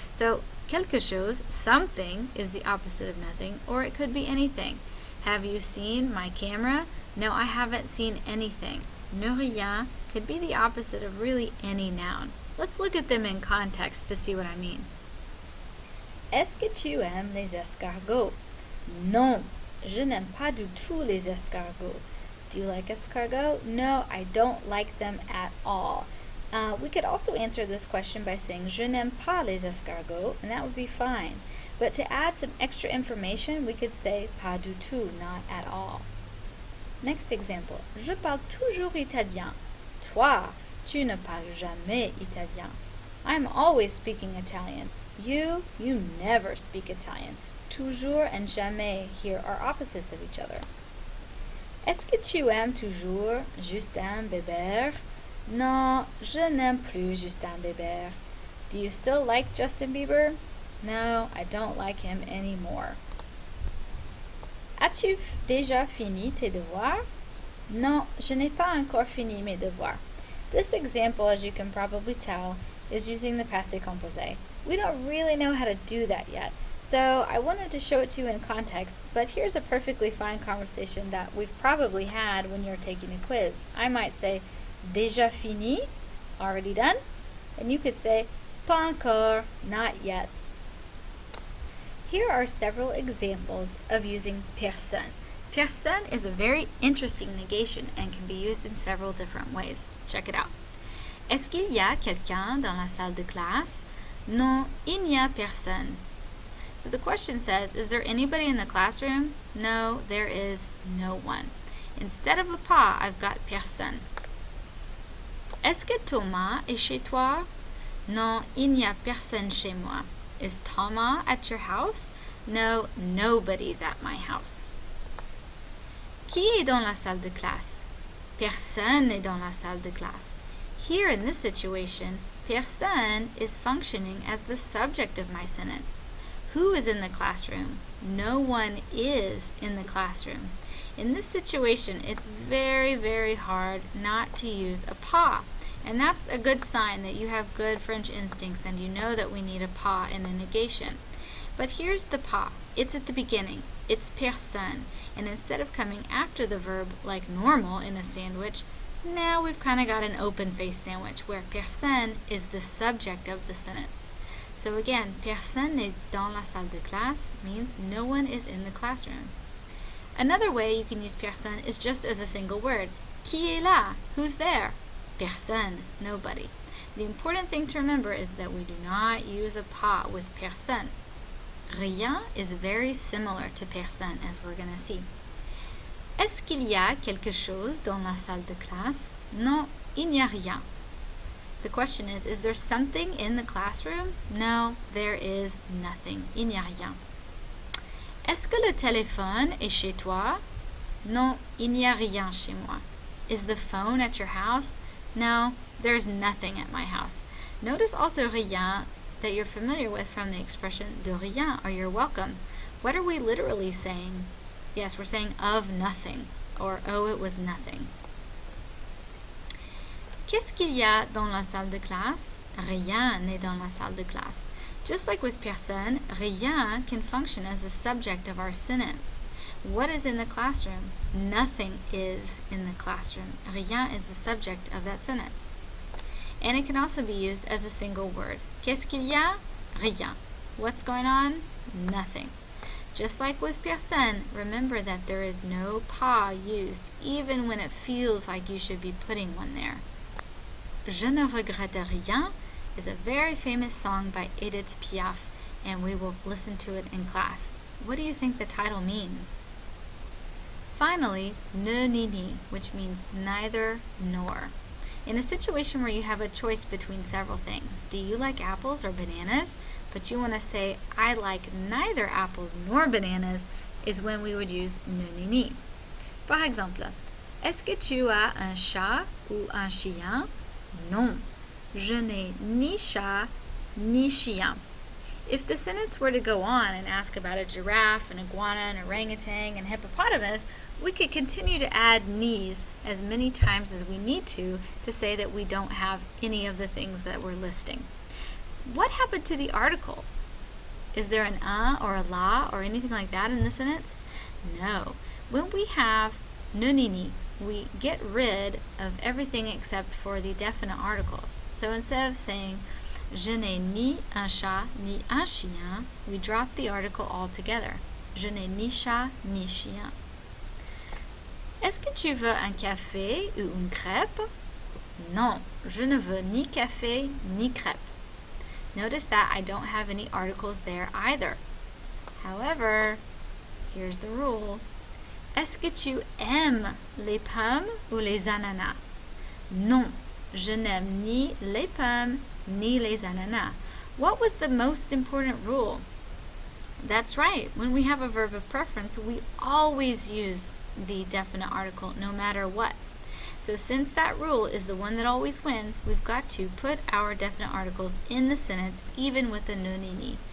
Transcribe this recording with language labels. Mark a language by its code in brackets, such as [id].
[en] So [fr] quelque chose, [en] something, is the opposite of nothing, or it could be anything. Have you seen my camera? No, I haven't seen anything. Ne rien could be the opposite of really any noun. Let's look at them in context to see what I mean. [fr] Est-ce que tu aimes les escargots? Non, je n'aime pas du tout les escargots. [en] Do you like escargots? No, I don't like them at all. We could also answer this question by saying [fr] je n'aime pas les escargots, [en] and that would be fine. But to add some extra information, we could say [fr] pas du tout, [en] not at all. Next example. [fr] Je parle toujours italien. Toi, tu ne parles jamais italien. [en] I'm always speaking Italian. You never speak Italian. Toujours and jamais here are opposites of each other. [fr] Est-ce que tu aimes toujours Justin Bieber? Non, je n'aime plus Justin Bieber. [en] Do you still like Justin Bieber? No, I don't like him anymore. [fr] As-tu déjà fini tes devoirs? Non, je n'ai pas encore fini mes devoirs. [en] This example, as you can probably tell, is using the passé composé. We don't really know how to do that yet, so I wanted to show it to you in context, but here's a perfectly fine conversation that we've probably had when you're taking a quiz. I might say, [fr] déjà fini, [en] already done, and you could say, [fr] pas encore, [en] not yet. Here are several examples of using personne. Personne is a very interesting negation and can be used in several different ways. Check it out. [fr] Est-ce qu'il y a quelqu'un dans la salle de classe? Non, il n'y a personne. [en] So the question says, is there anybody in the classroom? No, there is no one. Instead of a pas, I've got personne. [fr] Est-ce que Thomas est chez toi? Non, il n'y a personne chez moi. [en] Is Thomas at your house? No, nobody's at my house. [fr] Qui est dans la salle de classe? Personne n'est dans la salle de classe. [en] Here in this situation, personne is functioning as the subject of my sentence. Who is in the classroom? No one is in the classroom. In this situation, it's very, very hard not to use a pas. And that's a good sign that you have good French instincts and you know that we need a pas in a negation. But here's the pas. It's at the beginning. It's personne. And instead of coming after the verb like normal in a sandwich, now we've kind of got an open-faced sandwich where personne is the subject of the sentence. So again, [fr] personne n'est dans la salle de classe [en] means no one is in the classroom. Another way you can use personne is just as a single word. [fr] Qui est là? [en] Who's there? [fr] Personne, [en] nobody. The important thing to remember is that we do not use a pas with personne. Rien is very similar to personne, as we're going to see. [fr] Est-ce qu'il y a quelque chose dans la salle de classe? Non, il n'y a rien. [en] The question is there something in the classroom? No, there is nothing. [fr] Il n'y a rien. Est-ce que le téléphone est chez toi? Non, il n'y a rien chez moi. [en] Is the phone at your house? No, there's nothing at my house. Notice also rien that you're familiar with from the expression [fr] de rien, [en] or you're welcome. What are we literally saying? Yes, we're saying of nothing, or oh, it was nothing. [fr] Qu'est-ce qu'il y a dans la salle de classe? Rien n'est dans la salle de classe. [en] Just like with personne, rien can function as the subject of our sentence. What is in the classroom? Nothing is in the classroom. Rien is the subject of that sentence. And it can also be used as a single word. [fr] Qu'est-ce qu'il y a? Rien. [en] What's going on? Nothing. Just like with personne, remember that there is no pas used, even when it feels like you should be putting one there. [fr] Je ne regrette rien [en] is a very famous song by Edith Piaf, and we will listen to it in class. What do you think the title means? Finally, ne ni ni, which means neither nor. In a situation where you have a choice between several things, do you like apples or bananas? But you want to say, I like neither apples nor bananas, is when we would use ne ni ni. [fr] Par exemple, est-ce que tu as un chat ou un chien? Non, je n'ai ni chat ni chien. [en] If the sentence were to go on and ask about a giraffe, an iguana, an orangutan, and hippopotamus, we could continue to add ni's as many times as we need to say that we don't have any of the things that we're listing. What happened to the article? Is there an or a la or anything like that in the sentence? No. When we have ne ni ni, we get rid of everything except for the definite articles. So instead of saying [fr] je n'ai ni un chat ni un chien, [en] we drop the article altogether. [fr] Je n'ai ni chat ni chien. Est-ce que tu veux un café ou une crêpe? Non, je ne veux ni café ni crêpe. [en] Notice that I don't have any articles there either. However, here's the rule. [fr] Est-ce que tu aimes les pommes ou les ananas? Non, je n'aime ni les pommes ni les ananas. [en] What was the most important rule? That's right. When we have a verb of preference, we always use the definite article no matter what. So since that rule is the one that always wins, we've got to put our definite articles in the sentence even with the ne ni ni.